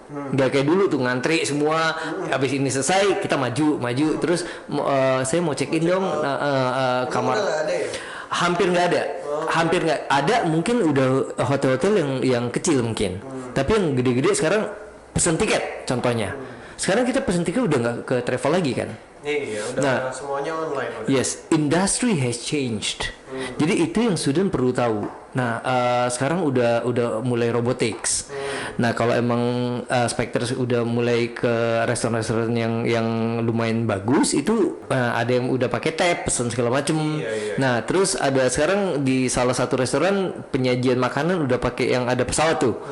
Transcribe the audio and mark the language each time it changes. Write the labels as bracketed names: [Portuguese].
[Indonesian] Nggak kayak dulu tuh ngantri semua. Habis ini selesai kita maju terus saya mau check in dong kamar. Hampir nggak ada. Hampir nggak ada, mungkin udah hotel-hotel yang kecil mungkin. Tapi yang gede-gede sekarang pesen tiket contohnya. Sekarang kita pesen tiket udah nggak ke travel lagi kan. Iya, udah semuanya online. [English] Yes, industry has changed. [Indonesian] Jadi itu yang student perlu tahu. Nah, sekarang udah mulai robotics. Nah, kalau emang Spectre udah mulai ke restoran-restoran yang lumayan bagus, itu ada yang udah pakai tab, pesan segala macem. Nah, terus ada sekarang di salah satu restoran penyajian makanan udah pakai yang ada pesawat tuh.